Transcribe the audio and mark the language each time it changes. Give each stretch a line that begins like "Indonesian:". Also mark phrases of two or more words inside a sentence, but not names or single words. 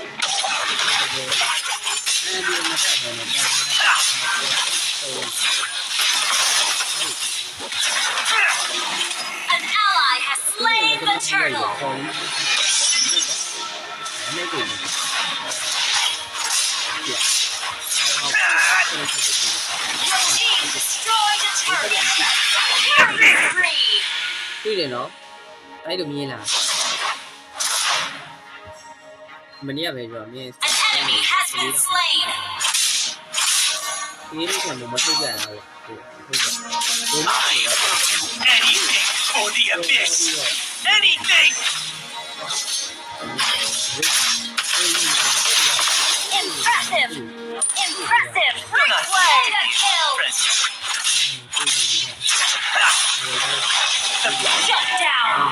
English: An ally has slain the turtle. Your team destroyed a turret. Killing spree.
Burmese: တွေ့တယ်နော်အဲ့လိုမြင်လားမနေ့ကပဲပြောမြင်
English: An enemy has been slain.
Burmese: ဒီလိုဆိုမထုတ်ကြတာဟုတ်ဟုတ်ကဲ့
English: I will do anything for the abyss. Anything! Impressive. Impressive. Replay the kill. Shut down.